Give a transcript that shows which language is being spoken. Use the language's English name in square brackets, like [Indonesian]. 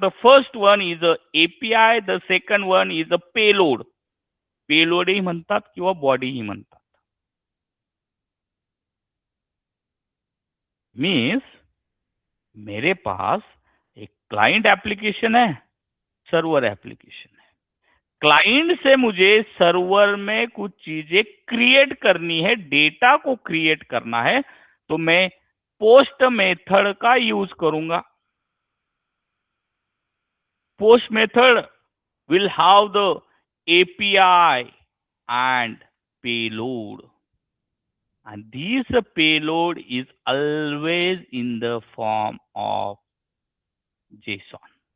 [English] The first one is a API, the second one is a payload. [Marathi] Payload ही म्हणतात किंवा body ही म्हणतात. [Hindi] Means मेरे पास एक क्लाइंट एप्लीकेशन है, सर्वर एप्लीकेशन है. क्लाइंट से मुझे सर्वर में कुछ चीजें क्रिएट करनी है, डेटा को क्रिएट करना है, तो मैं पोस्ट मेथड का यूज करूंगा. [English] post method will have the API and payload, and this payload is always in the form of JSON.